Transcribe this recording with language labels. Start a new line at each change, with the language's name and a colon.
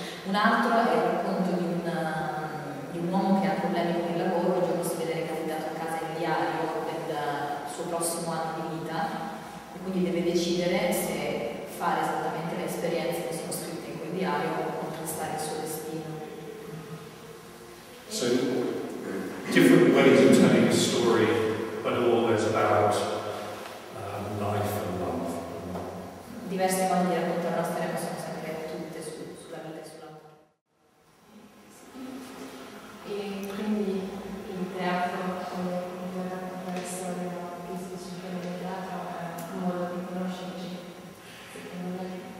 Italian: Un altro è il racconto di un uomo che ha problemi con il lavoro, un giorno si vede recapitato a casa il diario del suo prossimo anno di vita e quindi deve decidere se fare esattamente le esperienze che sono scritte in quel diario o contrastare il suo destino.
English: So, different ways of telling a story, but always about life and love.
Italian: Diversi modi di raccontare una storia, ma sono sempre tutte sulla vita e sull'amore. E quindi il teatro, come raccontare la storia che si succede nel teatro, è un modo di conoscerci, secondo me.